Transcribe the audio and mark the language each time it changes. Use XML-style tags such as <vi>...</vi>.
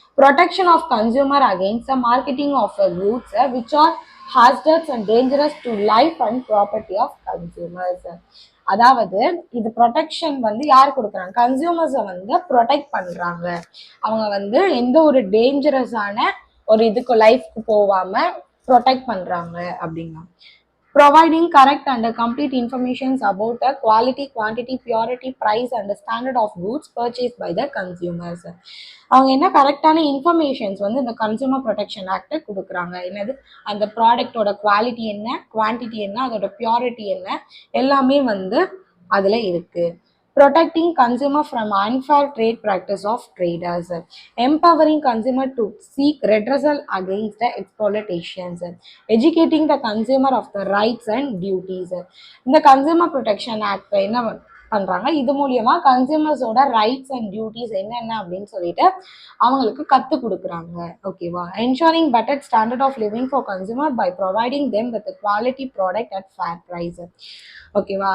<en>Protection of consumer against the marketing of goods which are hazardous and dangerous to life and property of consumers.</en> <ta>அதாவது இது protection வந்து யார் கொடுக்குறாங்க, கன்சியூமர்ஸை வந்து protect பண்றாங்க. அவங்க வந்து எந்த ஒரு டேஞ்சரஸான ஒரு இதுக்கு லைஃப்க்கு போகாம ப்ரொடெக்ட் பண்றாங்க அப்படின்னா.</ta> <en>Providing correct and complete information about the quality, quantity, purity, price and standard of goods purchased by the consumers.</en> <ta>அவங்க என்ன கரெக்டான இன்ஃபர்மேஷன்ஸ் வந்து இந்த கன்சியூமர் ப்ரொடெக்ஷன் ஆக்ட் கொடுக்குறாங்க. என்னது, அந்த ப்ராடக்டோட குவாலிட்டி என்ன, குவான்டிட்டி என்ன, அதோட பியூரிட்டி என்ன, எல்லாமே வந்து அதுல இருக்கு.</ta> <en>Protecting consumer from unfair trade practice of traders, empowering consumer to seek redressal against the exploitations, educating the consumer of the rights and duties.</en> <ta>இந்த கன்சியூமர் ப்ரொடெக்ஷன் ஆக்ட் என்ன பண்றாங்க, இது மூலியமா கன்சியூமர்ஸோட ரைட்ஸ் அண்ட் டியூட்டிஸ் என்னென்ன அப்படின்னு சொல்லிட்டு அவங்களுக்கு கத்து கொடுக்குறாங்க. ஓகேவா.</ta> <en>Ensuring better standard of living for consumer by providing them with quality product at fair price. ஓகேவா.</en>